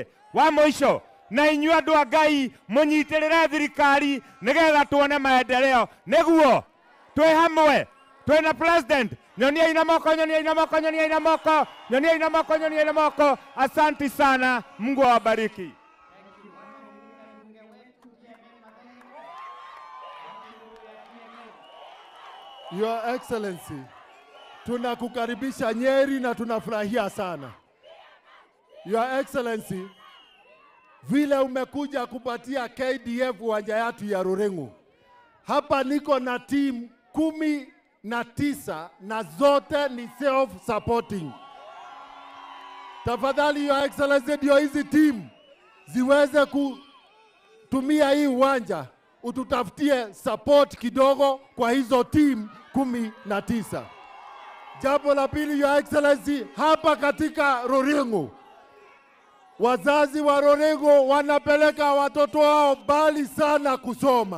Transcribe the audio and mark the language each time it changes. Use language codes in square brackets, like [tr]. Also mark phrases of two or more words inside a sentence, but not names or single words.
[sw] Wa mwisho [ki] na inyuĩ andũ a Ngai mũnyitĩrĩre thirikari nĩgetha tuone maendeleo. Nĩguo twĩ hamwe, twĩna president. Nyoniai na moko, nyoniai na moko, nyoniai na moko, nyoniai na moko, nyoniai na moko. [sw] Asante sana, Mungu awabariki. [en] Your Excellency, [sw] tunakukaribisha Nyeri na tunafurahia sana. [en] Your Excellency, [sw] vile umekuja kupatia KDF uwanja yetu ya Rurengu. Hapa niko na team 19 na zote ni self-supporting. Tafadhali [en] Your Excellency, [sw] ndio hizi team ziweze kutumia hii uwanja, ututafutie support kidogo kwa hizo team 19. Jambo la pili [en] Your Excellency, [sw] hapa katika Rurengu, wazazi wa Rurengu wanapeleka watoto wao mbali sana kusoma.